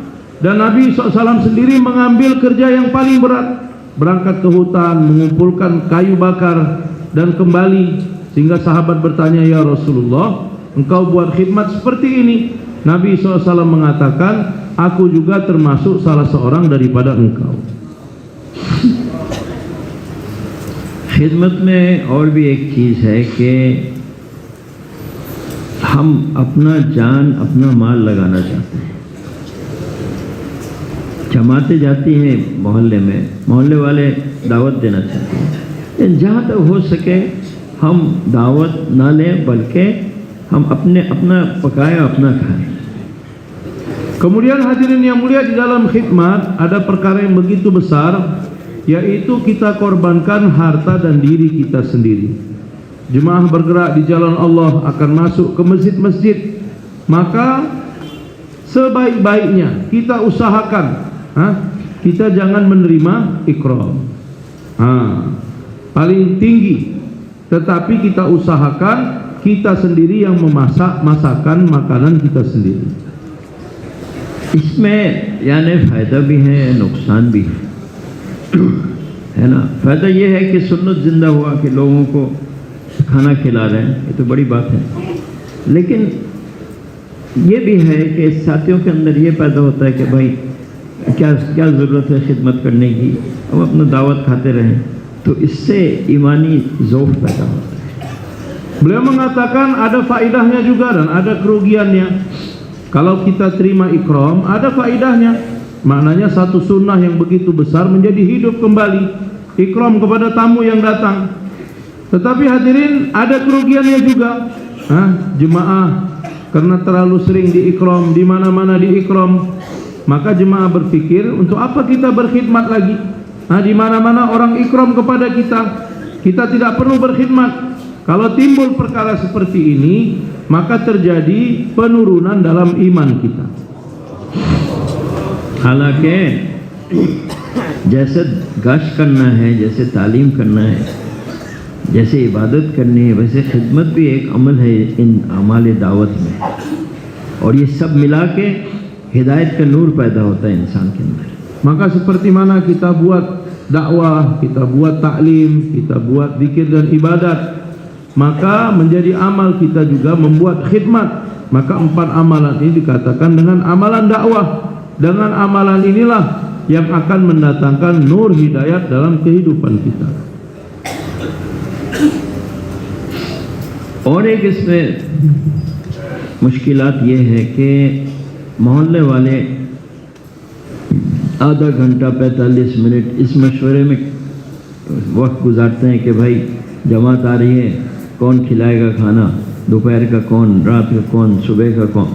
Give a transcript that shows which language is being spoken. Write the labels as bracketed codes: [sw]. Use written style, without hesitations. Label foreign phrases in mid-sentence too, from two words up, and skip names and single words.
[id] Dan Nabi SAW sendiri mengambil kerja yang paling berat, berangkat ke hutan, mengumpulkan kayu bakar dan kembali, sehingga sahabat bertanya, [ar] يا رسول الله, [id] engkau buat khidmat seperti ini. Nabi SAW mengatakan, aku juga termasuk salah seorang daripada engkau. [hi] खिदमत में और भी एक चीज़ है कि हम अपना जान अपना माल लगाना चाहते हैं। जमातें जाती हैं मोहल्ले में, मोहल्ले वाले दावत देना चाहते हैं। जहाँ तक हो सके हम दावत ना लें, बल्कि हम अपना पकाएं, अपना खाएं। [id] Kemudian hadirin yang mulia, di dalam khidmat ada perkara yang begitu besar, yaitu kita korbankan harta dan diri kita sendiri. Jemaah bergerak di jalan Allah akan masuk ke masjid-masjid, maka sebaik-baiknya kita usahakan, kita jangan menerima ikram. Paling tinggi, tetapi kita usahakan kita sendiri yang memasak masakan makanan kita sendiri. [hi] इसमें यानी फ़ायदा भी है, नुकसान भी है ना। फ़ायदा ये है कि सुन्नत ज़िंदा हुआ कि लोगों को खाना खिला रहे हैं, ये तो बड़ी बात है। लेकिन ये भी है कि साथियों के अंदर ये पैदा होता है कि भाई क्या क्या ज़रूरत है खिदमत करने की, हम अपना दावत खाते रहें, तो इससे ईमानी ज़ौफ़ पैदा होता है। [id] Beliau mengatakan ada faedahnya juga dan ada kerugiannya. Kalau kita terima ikram, ada faedahnya. Maknanya satu sunnah yang begitu besar menjadi hidup kembali. Ikram kepada tamu yang datang. Tetapi hadirin, ada kerugiannya juga. Jemaah karena terlalu sering diikram, di mana-mana diikram, maka jemaah berpikir, untuk apa kita berkhidmat lagi? Di mana-mana orang ikram kepada kita, kita tidak perlu berkhidmat. Kalau timbul perkara seperti ini, maka terjadi penurunan dalam iman kita. [hi] हालांकि जैसे गश्त करना है, जैसे तालीम करना है, जैसे इबादत करनी है, वैसे खिदमत भी एक अमल है इन अमाल दावत में। और ये सब मिला के हिदायत का नूर पैदा होता है इंसान के अंदर। [id] Maka seperti mana kita buat dakwah, kita buat taklim, kita buat zikir dan ibadat, maka menjadi amal kita juga membuat khidmat. Maka 4 amalan ini dikatakan dengan amalan dakwah. Dengan amalan inilah yang akan mendatangkan nur hidayat dalam kehidupan kita. [hi] और एक इसमें मुश्किलात ये है कि मोहल्ले वाले आधा घंटा 45 मिनट इस मशवरे में वक्त गुजारते हैं कि भाई जमात आ रही है, कौन खिलाएगा खाना, दोपहर का कौन, रात का कौन, सुबह का कौन।